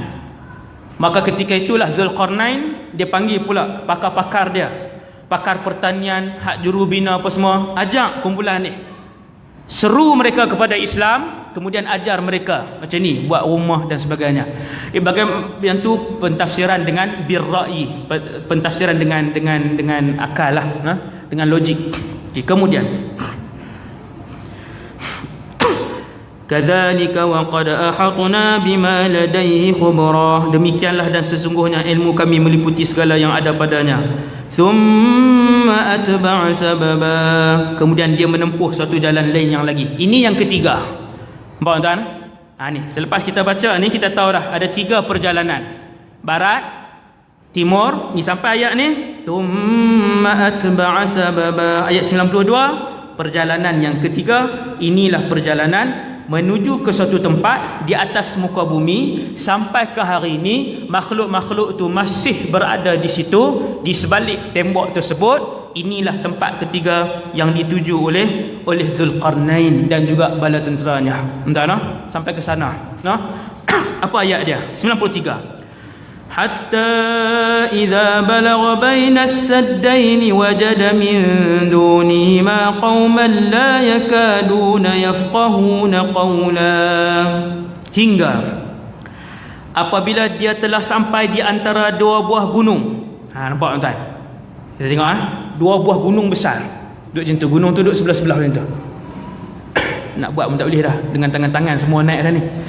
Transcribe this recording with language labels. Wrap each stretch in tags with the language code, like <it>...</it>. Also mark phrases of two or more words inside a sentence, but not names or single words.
<ms>Maka ketika itulah Zulkarnain dia panggil pula pakar-pakar dia, pakar pertanian, hak jurubina apa semua, ajak kumpulan ni, seru mereka kepada Islam, kemudian ajar mereka macam ni, buat rumah dan sebagainya. Bagaimana yang tu pentafsiran dengan birra'i, pentafsiran dengan akal lah, dengan logik.</ms> <ar>Kemudian كذلك وقد أحطنا بما لديه خبرا,</ar> <ms>demikianlah dan sesungguhnya ilmu kami meliputi segala yang ada padanya.</ms> <ar>ثم أتبع سببا,</ar> <ms>kemudian dia menempuh satu jalan lain yang lagi. Ini yang ketiga. Nampak tuan? Ni selepas kita baca ni kita tahu dah ada 3 perjalanan. Barat, timur, ni sampai ayat ni.</ms> <ar>ثم أتبع سببا,</ar> <ms>ayat 92, perjalanan yang ketiga. Inilah perjalanan menuju ke suatu tempat di atas muka bumi. Sampai ke hari ini makhluk-makhluk tu masih berada di situ, di sebalik tembok tersebut. inilah tempat ketiga yang dituju oleh Zulqarnain dan juga bala tenteranya. Entah no? Sampai ke sana. No? Apa ayat dia? 93.</ms> <ar>حتى إذا بلغ بين السدين وجد من دونهما قوما لا يكادون يفقهون قولا.</ar> <ms>Hingga apabila dia telah sampai di antara dua buah gunung. Nampak tuan-tuan? Kita tengok dua buah gunung besar. Duduk macam tu, gunung tu duduk sebelah-sebelah macam tu. Nak buat pun tak boleh dah, dengan tangan-tangan semua naik dah ni.</ms>